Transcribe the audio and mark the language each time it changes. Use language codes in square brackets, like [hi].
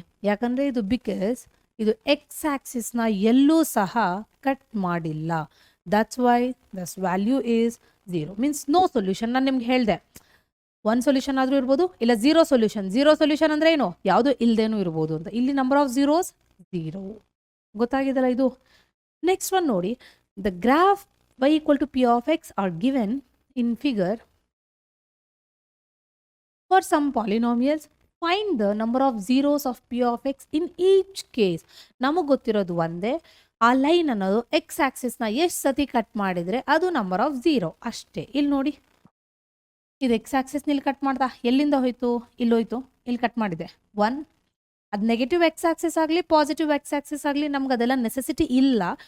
[kn] ಯಾಕಂದರೆ ಇದು ಬಿಕಾಸ್ ಇದು ಎಕ್ಸ್ ಆಕ್ಸಿಸ್ನ ಎಲ್ಲೂ ಸಹ ಕಟ್ ಮಾಡಿಲ್ಲ. [en] That's why thus value is 0. Means no solution. [kn] ನಾನು ನಿಮ್ಗೆ ಹೇಳಿದೆ, ಒಂದು ಸೊಲ್ಯೂಷನ್ ಆದರೂ ಇರ್ಬೋದು, ಇಲ್ಲ ಝೀರೋ ಸೊಲ್ಯೂಷನ್. ಝೀರೋ ಸೊಲ್ಯೂಷನ್ ಅಂದರೆ ಏನು, ಯಾವುದು ಇಲ್ಲದೇನೂ ಇರ್ಬೋದು ಅಂತ. ಇಲ್ಲಿ ನಂಬರ್ ಆಫ್ ಝೀರೋಸ್ 0. ಗೊತ್ತಾಗಿದೆಲ್ಲ ಇದು. ನೆಕ್ಸ್ಟ್ ಒನ್ ನೋಡಿ, [en] The graph y equal to p of x are given in figure for some polynomials. Find the number of zeros of p of x in each case. [kn] ನಮಗೆ ಗೊತ್ತಿರೋದು ಒಂದೇ, ಆ line ಅನ್ನೋದು X ಆಕ್ಸಿಸ್ನ ಎಷ್ಟು ಸತಿ cut ಮಾಡಿದರೆ ಅದು ನಂಬರ್ ಆಫ್ ಝೀರೋ ಅಷ್ಟೇ. ಇಲ್ಲಿ ನೋಡಿ, ಇದು ಎಕ್ಸ್ ಆಕ್ಸಿಸ್ನ ಇಲ್ಲಿ ಕಟ್ ಮಾಡ್ದ, ಎಲ್ಲಿಂದ ಹೋಯ್ತು? ಇಲ್ಲೋಯ್ತು, ಇಲ್ಲಿ ಕಟ್ ಮಾಡಿದೆ 1. ಅದು ನೆಗೆಟಿವ್ ಎಕ್ಸ್ ಆಕ್ಸಿಸ್ ಆಗಲಿ ಪಾಸಿಟಿವ್ ಎಕ್ಸ್ ಆಕ್ಸಿಸ್ ಆಗಲಿ ನಮ್ಗೆ ಅದೆಲ್ಲ ನೆಸೆಸಿಟಿ ಇಲ್ಲ.